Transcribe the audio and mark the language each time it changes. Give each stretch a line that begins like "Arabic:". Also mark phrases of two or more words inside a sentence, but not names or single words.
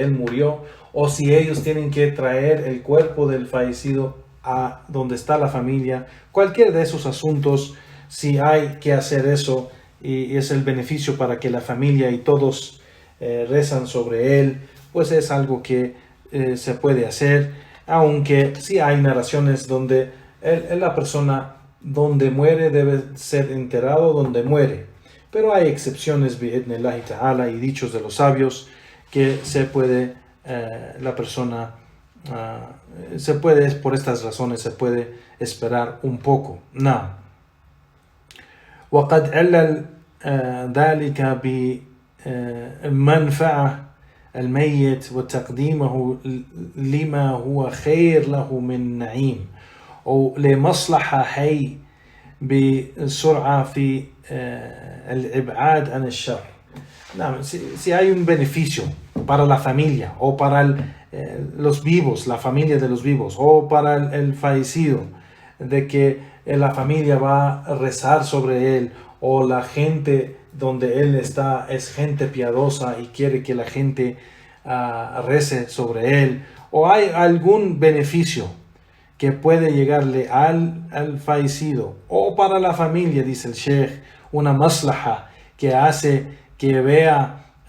Spanish: él murió, o si ellos tienen que traer el cuerpo del fallecido a donde está la familia, cualquier de esos asuntos, si hay que hacer eso y es el beneficio para que la familia y todos rezan sobre él, pues es algo que se puede hacer, aunque sí hay narraciones donde la persona donde muere debe ser enterrado donde muere. Pero hay excepciones,
Arabic: بإذن الله تعالى,
Spanish: y dichos de los sabios, que se puede, la persona, se puede, por estas razones, se puede esperar un poco. No.
Arabic: وقد علل ذلك بمنفعة الميت وتقديمه لما هو خير له من نعيم أو لمصلحة حي بسرعة في الإبعاد عن الشر.
Spanish: Si hay un beneficio para la familia o para los vivos, la familia de los vivos, o para el fallecido, de que la familia va a rezar sobre él, o la gente donde él está es gente piadosa y quiere que la gente rece sobre él, o hay algún beneficio que puede llegarle al fallecido, o para la familia, dice el Sheikh, una maslaha que hace que vea